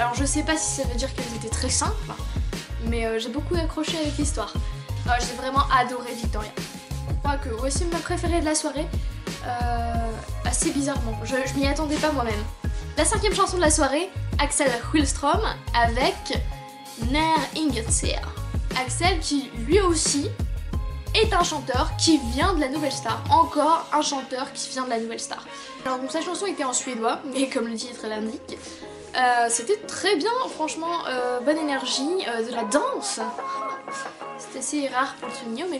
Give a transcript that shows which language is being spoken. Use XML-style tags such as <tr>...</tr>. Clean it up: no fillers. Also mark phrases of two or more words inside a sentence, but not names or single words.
<fr>Alors je sais pas si ça veut dire qu'elles étaient très simples, mais j'ai beaucoup accroché avec l'histoire. J'ai vraiment adoré Victoria. Je crois que voici ma préférée de la soirée, assez bizarrement, je m'y attendais pas moi-même. La 5e chanson de la soirée, Axel Hylström avec När inget ser. Axel qui lui aussi est un chanteur qui vient de la Nouvelle Star, encore un chanteur qui vient de la Nouvelle Star. Alors donc sa chanson était en suédois, mais comme le titre l'indique, c'était très bien, franchement, bonne énergie, de la danse, c'est assez rare pour le souligner au Mélo.</fr>